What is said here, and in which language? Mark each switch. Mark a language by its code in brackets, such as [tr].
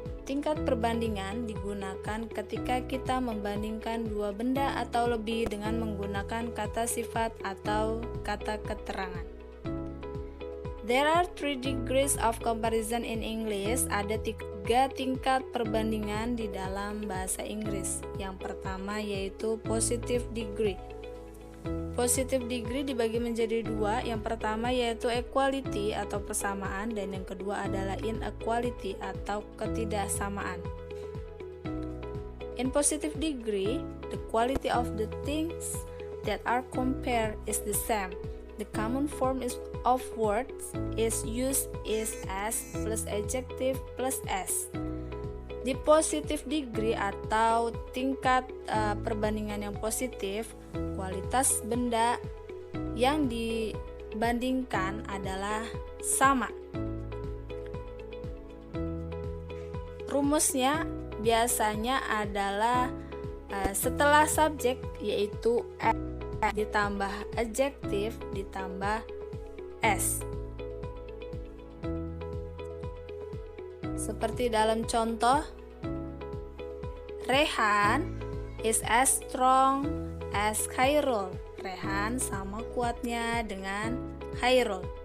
[id] Tingkat perbandingan digunakan ketika kita membandingkan dua benda atau lebih dengan menggunakan kata sifat atau kata keterangan. [en] There are 3 degrees of comparison in English. [id] Ada 3 tingkat perbandingan di dalam bahasa Inggris. Yang pertama yaitu positive degree. Positive degree dibagi menjadi 2. Yang pertama yaitu equality atau persamaan, dan yang kedua adalah inequality atau ketidaksamaan. [en] In positive degree, the quality of the things that are compared is the same. The common form of words is used is as plus adjective plus s. [id] Di positive degree atau tingkat perbandingan yang positif, kualitas benda yang dibandingkan adalah sama. Rumusnya biasanya adalah setelah subjek yaitu ditambah adjektif ditambah s. Seperti dalam contoh, [en] Rehan is as strong as Khairul. [id] Rehan sama kuatnya dengan Khairul.